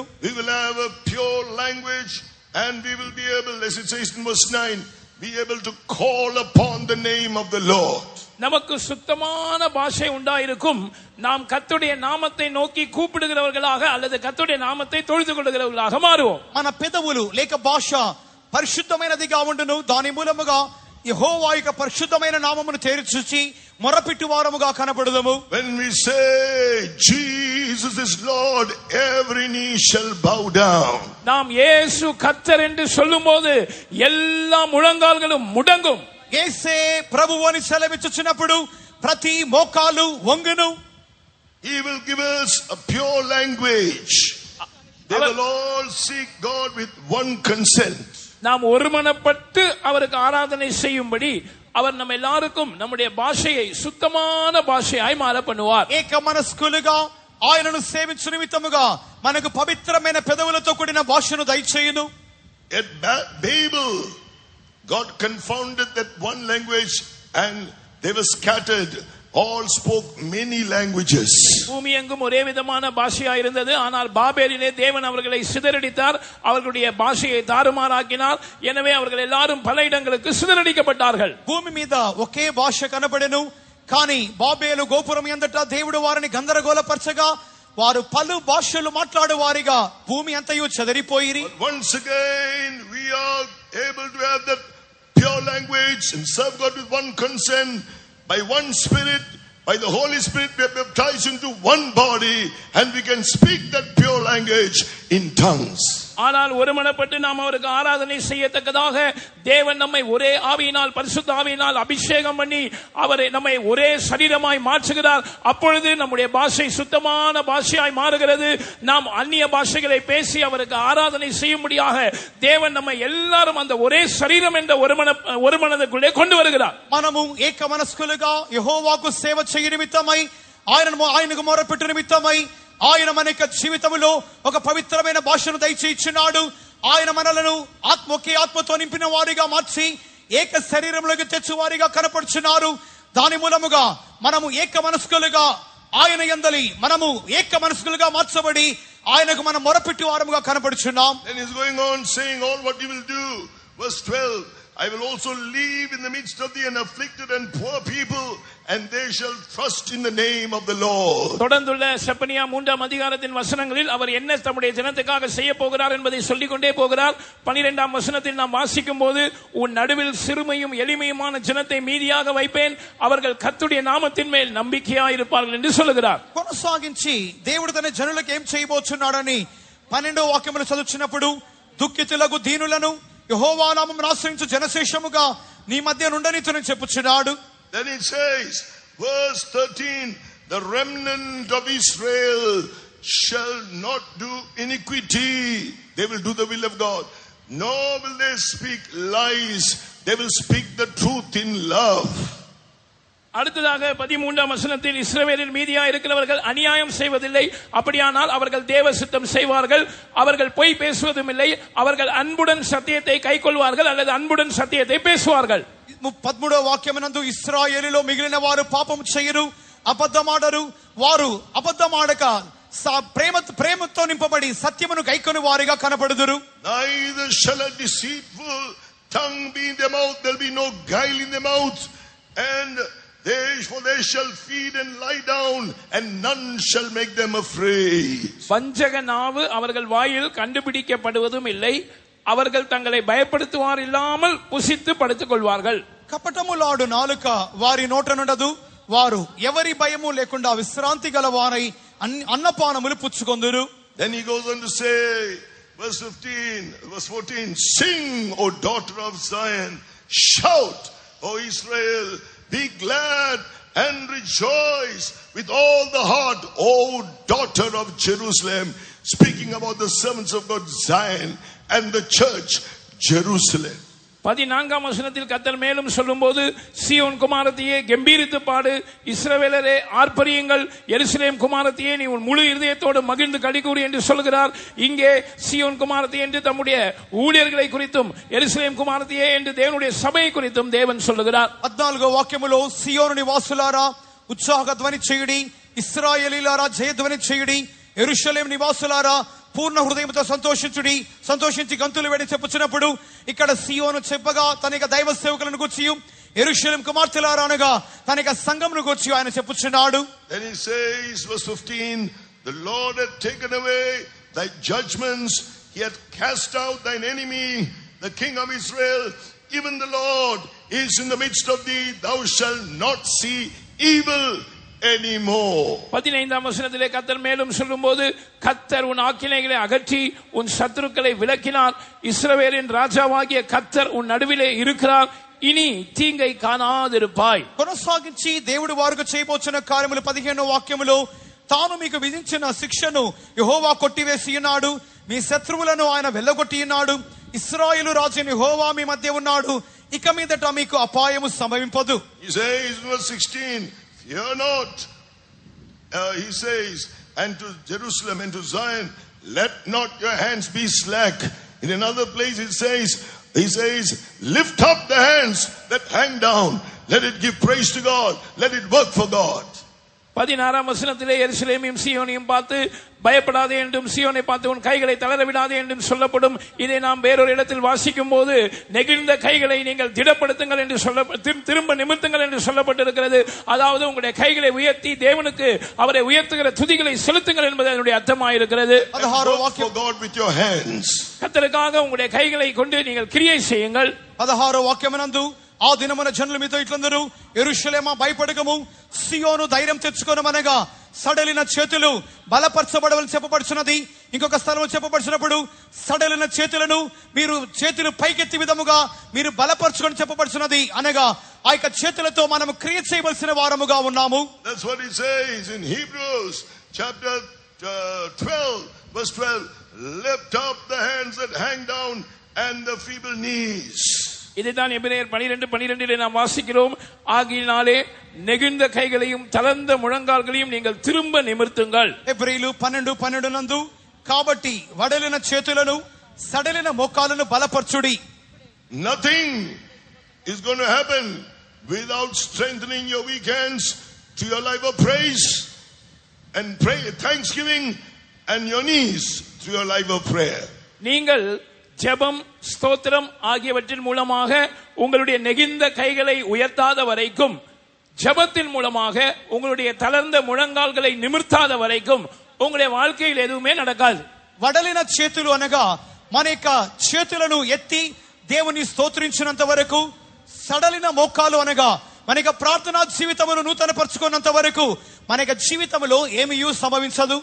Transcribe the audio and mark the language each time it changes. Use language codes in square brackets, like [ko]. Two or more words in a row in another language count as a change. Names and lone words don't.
[en] We will have a pure language and we will be able, as it says in verse 9, be able to call upon the name of the Lord. [ta] நமக்கு சுத்தமான பாஷை உண்டாயிருக்கும். நாம் கர்த்தருடைய நாமத்தை நோக்கி கூப்பிடுகிறவர்களாக அல்லது கர்த்தருடைய நாமத்தை தொழுது கொள்ளுகிறவர்களாக மாறுவோம். [te] మన పెదవులు లేక భాష పరిశుద్ధమైనదిగా ఉండును. దాని మూలముగా యెహోవా యొక్క పరిశుద్ధమైన నామమును తేరిచూచి మొరపెట్టు వారముగా కనబడుదుము. [en] When we say Jesus is Lord, every knee shall bow down. [ta] நாம் இயேசு கர்த்தர் என்று சொல்லும்போது எல்லா முழங்கால்களும் முடங்கும். [te] యేసే ప్రభువు అని సెలవిచ్చుచున్నప్పుడు ప్రతి మోకాలు వంగును. [en] He will give us a pure language. They will all seek God with one consent. [ta] நாம் ஒருமனப்பட்டு அவருக்கு ஆராதனை செய்யும்படி அவர் நம்ம எல்லாருக்கும் நம்முடைய பாஷையை சுத்தமான பாஷையாய் மாற பண்ணுவார். [te] ఏక మనస్కులుగా ఆయనను సేవించు నిమిత్తముగా మనకు పవిత్రమైన పెదవులతో కూడిన భాషను దయచేయును. [en] At Babel, God confounded that one language and they were scattered. All spoke many languages. [ta] பூமி எங்கும் ஒரே விதமான பாஷையா இருந்தது. ஆனால் பாபேலிலே தேவன் அவர்களை சிதறடித்தார். அவர்களுடைய பாஷையை தாறுமாறாக்கினார். எனவே அவர்கள் எல்லாரும் பல இடங்களுக்கு சிதறடிக்கப்பட்டார்கள். [te] భూమి మీద ఒకే భాష కనబడెను కానీ బాబేలు గోపురం ఎందట దేవుడు వారిని గందరగోళపరచగా వారు పలు భాషలు మాట్లాడు వారిగా భూమి అంతయు చెదరిపోయిరి. [en] Once again we are able to have that pure language and serve God with one consent, by one spirit, by the Holy Spirit we are baptized into one body, and we can speak that pure language in tongues. [ta] ஆனால் ஒருமனப்பட்டு நாம் அவருக்கு ஆராதனை செய்யத்தக்கதாக தேவன் நம்மை ஒரே ஆவியினால் பரிசுத்த ஆவியினால் அபிஷேகம் பண்ணி அவரை நம்மை ஒரே சரீரமாய் மாற்றுகிறார். அப்பொழுது நம்முடைய பாஷை சுத்தமான பாஷையாய் மாறுகிறது. நாம் அந்நிய பாஷைகளை பேசி அவருக்கு ஆராதனை செய்யும்படியாக தேவன் நம்மை எல்லாரும் அந்த ஒரே சரீரம் என்ற ஒரு மனதுக்குள்ளே கொண்டு வருகிறார். [te] మనము ఏక మనస్కులుగా యెహోవాకు సేవ చేయ నిమిత్తమై ఆయనకు మొరపెట్టు నిమిత్తమై ఆయన మనక జీవితంలో ఒక పవిత్రమైన భాషను దయచేయించున్నాడు. ఆయన మనలను ఒకే ఆత్మతో నింపిన వారిగా మార్చి ఏక శరీరంలోకి తెచ్చువారిగా కనపడుచున్నారు. దాని మూలముగా మనము ఏక మనస్కులుగా ఆయన యందలి మనము ఏక మనస్కులుగా మార్చబడి ఆయనకు మనం మొరపెట్టి వారముగా కనపడుచున్నాం. [en] Then he's going on saying all what he will do. Verse 12, I will also leave in the midst of the afflicted and poor people, and they shall trust in the name of the Lord. [ta] தொடர்ந்துள்ள செப்பனியா 3ஆம் அதிகாரத்தின் வசனங்களில் அவர் என்ன தம்முடைய ஜனத்துக்காக செய்ய போகிறார் என்பதை சொல்லிக் கொண்டே போகிறார். 12ஆம் வசனத்தில் நாம் வாசிக்கும் போது, உன் நடுவில் சிறுமையும் எளிமையுமான ஜனத்தை மீதியாக வைப்பேன், அவர்கள் கர்த்தருடைய நாமத்தின் மேல் நம்பிக்கையாய் இருப்பார்கள் என்று சொல்லுகிறார். [te] కొనసాగించి దేవుడు తన జనులకు ఏం చేయబోతున్నాడని 12వ వాక్యములో చదువుచున్నప్పుడు, దుఃఖితులకు దీనులను యెహోవా నామమును ఆశ్రయించు జనశేషముగా నీ మధ్య నుండనితుని చెప్పుచున్నాడు. [en] Then it says, verse 13, the remnant of Israel shall not do iniquity. They will do the will of God. Nor will they speak lies. They will speak the truth in love. [ta] அடுத்ததாக 13ஆம் வசனத்தில், இஸ்ரவேலில் மீதியா இருக்கிறவர்கள் அநியாயம் செய்வதில்லை, அப்படியானால் அவர்கள் தேவ சித்தம் செய்வார்கள், அவர்கள் பொய் பேசுவதும் இல்லை, அவர்கள் அன்புடன் சத்தியத்தை கைக்கொள்வார்கள் அல்லது அன்புடன் சத்தியத்தை பேசுவார்கள். [te] 13వ వాక్యమునందు ఇశ్రాయేలులో మిగిలిన వారు పాపం చేయరు, అబద్ధమాడరు, వారు అబద్ధమాడక ప్రేమతో నింపబడి సత్యమును కైకొని వారిగా కనపడుదురు. [en] Neither shall a deceitful tongue be in their mouth, there will be no guile in their mouth, and for they shall feed and lie down, and none shall make them afraid. [ta] வஞ்சக நாவு அவர்கள் வாயில் கண்டுபிடிக்கப்படுவதும் இல்லை, அவர்கள் தங்களை பயப்படுத்துவார் இல்லாமல் புசித்து படுத்துக் கொள்வார்கள். [te] కపటములాడు నాలుక వారి నోట నుండదు, వారు ఎవరి భయము లేకుండా విశ్రాంతి గల వారై అన్నపానములు పుచ్చుకొందురు. [en] Then he goes on to say, verse 14, sing, O daughter of Zion, shout, O Israel, be glad and rejoice with all the heart, O daughter of Jerusalem. Speaking about the servants of God, Zion, and the church, Jerusalem. [ta] 14ஆம் வசனத்தில் கர்த்தர் மேலும் சொல்லும்போது, சீயோன் குமாரத்தியே கம்பீரித்து பாடு, இஸ்ரவேலரே ஆர்ப்பரியுங்கள், எருசலேம் குமாரத்தியே நீ உன் முழு இருதயத்தோடு மகிழ்ந்து களிகூறு என்று சொல்கிறார். இங்கே சீயோன் குமாரத்தியே என்று தம்முடைய ஊழியர்களை குறித்தும், எருசலேம் குமாரத்தியே என்று தேவனுடைய சபையை குறித்தும் தேவன் சொல்லுகிறார். [te] 14వ వాక్యములో సియోను నివాసులారా ఉత్సాహ ధ్వని చేయుడి, ఇశ్రాయేలీలారా జయధ్వని చేయుడి, యెరూషలేము నివాసులారా పూర్ణ హృదయంతో సంతోషించి గంతులు వేడి చెప్పుచున్నప్పుడు, ఇక్కడ సియోను చెప్పగా తన దైవ సేవకులను గూర్చి, యెరూషలేము కుమార్తెలారా అనగా తన సంఘమును గూర్చి ఆయన చెప్పుచున్నాడు. [en] Then he says, verse 15, the Lord had taken away thy judgments, he had cast out thine enemy, the king of Israel, even the Lord is in the midst of thee, thou shalt not see evil anymore. [ta] 15ஆம் வசனத்திலே கர்த்தர் மேலும் சொல்லும்போது, கர்த்தர் உன் ஆக்கினைகளை அகற்றி உன் சத்துருக்களை விலக்கினார், இஸ்ரவேலின் ராஜாவாகிய கர்த்தர் உன் நடுவிலே இருக்கிறார், இனி தீங்கை காணாதிருப்பாய். [te] కొనసాగించి దేవుడు వారికి చేయబోచున్న కార్యములు 15వ వాక్యములో, తాను మీకు విధించిన శిక్షను యెహోవా కొట్టివేసి ఉన్నాడు, మీ శత్రువులను ఆయన వెళ్ళగొట్టి ఉన్నాడు, ఇశ్రాయేలు రాజు యెహోవా మీ మధ్య ఉన్నాడు, ఇక మీదట మీకు అపాయము సంభవింపదు. [en] He says verse 16, fear not, he says, and to Jerusalem and to Zion, let not your hands be slack. In another place he says, lift up the hands that hang down, let it give praise to God, let it work for God. [ta] 16ஆம் வசனத்திலே எருசலேமையும் சீயோனையும் பார்த்து பயப்படாதே என்றும் சீயோனை பார்த்து உன் கைகளை தளர விடாதே என்றும் சொல்லப்படும். இதை நாம் வேறொரு இடத்தில் வாசிக்கும் போது நெகிழ்ந்த கைகளை நீங்கள் திடப்படுத்துங்கள் என்று திரும்ப நிமிர்த்துங்கள் என்று சொல்லப்பட்டிருக்கிறது. அதாவது உங்களுடைய கைகளை உயர்த்தி தேவனுக்கு அவரை உயர்த்துகிற துதிகளை செலுத்துங்கள் என்பது அதனுடைய அர்த்தமாயிருக்கிறது. கர்த்தருக்காக உங்களுடைய கைகளை கொண்டு நீங்கள் கிரியை செய்யுங்கள். [te] 16వ వాక్యమునందు ఆ దినమున జనులు మీతో ఇట్లందరూ యెరూషలేమా భయపడకము సియోను ధైర్యం తెచ్చుకొనమనగా సడలిన చేతులు బలపరచబడవని చెప్పబడుచున్నది. ఇంకొక స్థలంలో చెప్పబడుచున్నప్పుడు సడలిన చేతులను మీరు చేతులు పైకెత్తి విధముగా మీరు బలపరచుకొని చెప్పబడుచున్నది. అనగా ఆ యొక్క చేతులతో మనం క్రియ చేయవలసిన వారముగా ఉన్నాము. [en] That's what it says in Hebrews chapter 12 verse 12. Lift up the hands that hang down and the feeble knees. [ta] இதைதான் எபிரேயர் 12:12 நாம் வாசிக்கிறோம். ஆகையினாலே நெகிழ்ந்த கைகளையும் தளர்ந்த முழங்கால்களையும் நீங்கள் திரும்ப நிமிர்த்துங்கள். [te] ఎబ్రీయులు 12:12 నందు కాబట్టి వడలిన చేతులను సడలిన మోకాలను బలపరచుడి. [en] Nothing is going to happen without strengthening your weak hands to your life of praise and pray thanksgiving and your knees to your life of prayer. [ta] நீங்கள் ஜெபம் ஸ்தோத்திரம் ஆகியவற்றின் மூலமாக உங்களுடைய நெகிழ்ந்த கைகளை உயர்த்தாத வரைக்கும், ஜெபத்தின் மூலமாக உங்களுடைய தளர்ந்த முழங்கால்களை நிமிர்த்தாத வரைக்கும் உங்களுடைய வாழ்க்கையில் எதுவுமே நடக்காது. [te] వడలిన చేతులు అనగా మన యొక్క చేతులను ఎత్తి దేవుని స్తోత్రించినంత వరకు, సడలిన మోకాలు అనగా మన యొక్క ప్రార్థనా జీవితమును నూతన పరుచుకున్నంత వరకు మన యొక్క జీవితంలో ఏమీయూ సంభవించదు.